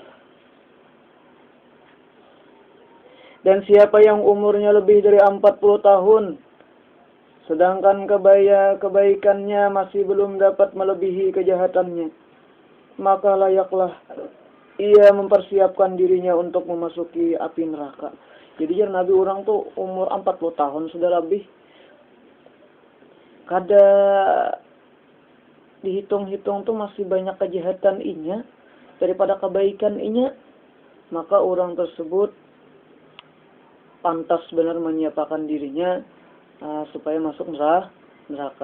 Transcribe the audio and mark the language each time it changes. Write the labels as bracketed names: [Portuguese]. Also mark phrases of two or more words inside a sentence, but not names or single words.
[Indonesian] Dan siapa yang umurnya lebih dari 40 tahun, sedangkan kebaikannya masih belum dapat melebihi kejahatannya, maka layaklah ia mempersiapkan dirinya untuk memasuki api neraka. Jadi Nabi orang tuh umur 40 tahun sudah lebih. [Banjar] Kada dihitung-hitung tuh masih banyak kejahatan inya daripada kebaikan inya, maka orang tersebut pantas benar menyiapkan dirinya supaya masuk neraka.